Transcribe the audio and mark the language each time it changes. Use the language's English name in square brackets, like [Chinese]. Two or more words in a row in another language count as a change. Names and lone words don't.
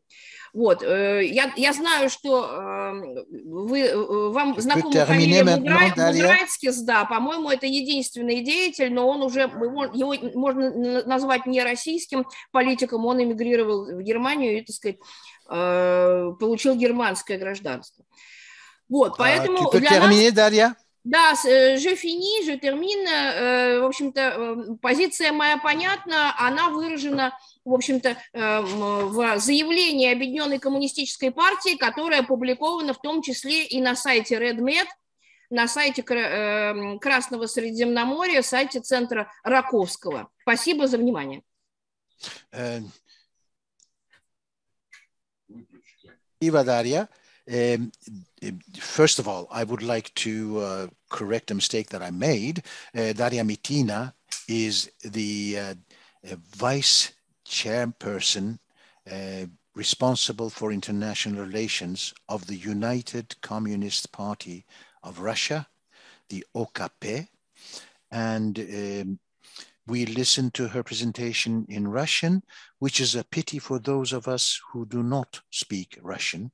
[Russian] Вот, я знаю, что вам знакома фамилия Мудрайцкис, да, по-моему, это единственный деятель, но он уже, его можно назвать не российским политиком, он эмигрировал в Германию и, так сказать, получил германское гражданство. Вот, поэтому для нас... Да, [French] je finis, je termine. [Russian] В общем-то, позиция моя понятна, она выражена, в общем-то, в заявлении Объединенной коммунистической партии, которое опубликовано в том числе и на сайте RedMed, на сайте Красного Средиземноморья, сайте центра Раковского. Спасибо за внимание. [English] Ива Daria. First of all, I would like to correct a mistake that I made. Daria Mitina is the vice chairperson responsible for international relations of the United Communist Party of Russia, the OKP, and we listened to her presentation in Russian, which is a pity for those of us who do not speak Russian.